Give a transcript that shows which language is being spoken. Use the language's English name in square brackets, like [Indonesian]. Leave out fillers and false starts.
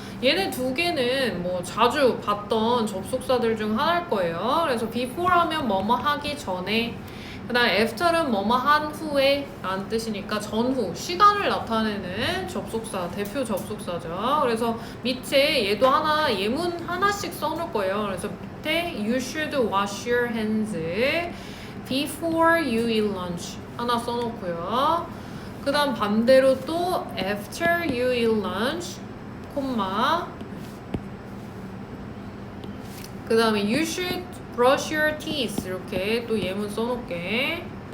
[Korean] 얘네 두 개는 뭐 자주 봤던 접속사들 중 하나일 거예요. 그래서 before 하면 뭐뭐 하기 전에, 그 다음에 after는 뭐뭐 한 후에 라는 뜻이니까 전후, 시간을 나타내는 접속사, 대표 접속사죠. 그래서 밑에 얘도 하나, 예문 하나씩 써놓을 거예요. 그래서 밑에 [English] you should wash your hands before you eat lunch [Korean] 하나 써놓고요. 그 다음 반대로 또 [English] after you eat lunch, [Korean] 콤마. 그 다음에 [English] you should brush your teeth [Korean] 이렇게 또 예문 써놓을게.